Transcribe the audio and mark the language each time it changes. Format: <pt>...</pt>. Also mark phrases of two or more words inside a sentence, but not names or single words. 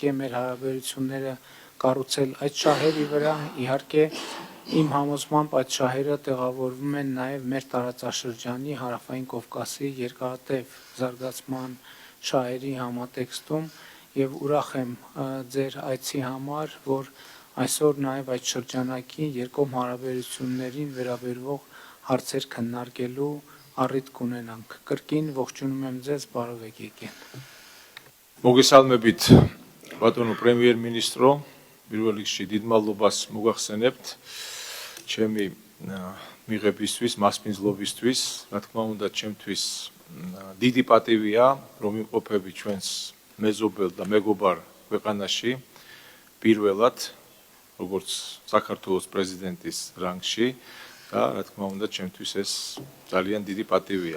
<hy>է մեր հարաբերությունները կառուցել այդ շահերի վրա իհարկե իմ համոզմամբ այդ շահերը տեղավորվում են նաեւ մեր տարածաշրջանի հարավային Կովկասի երկարատև զարգացման շահերի համատեքստում եւ ուրախ եմ ձեր այցի համար, որ այսօր նաեւ այդ շրջանակի երկկողմ հարաբերություններին վերաբերող հարցեր քննարկելու առիթ կունենանք։ Կրկին ողջունում եմ ձեզ, բարով եք եկել։</hy> <ka>Მოგესალმებით ბატონო პრემიერ-მინისტრო, პირველ რიგში დიდ მადლობას მოგახსენებთ ჩემი მიღებისთვის, მასპინძლობისთვის, რა თქმა უნდა, ჩემთვის დიდი პატივია, რომ იმყოფები ჩვენს მეზობელ და მეგობარ ქვეყანაში, პირველად, როგორც საქართველოს პრეზიდენტის რანგში და რა თქმა უნდა, ჩემთვის ეს ძალიან დიდი პატივია.</ka>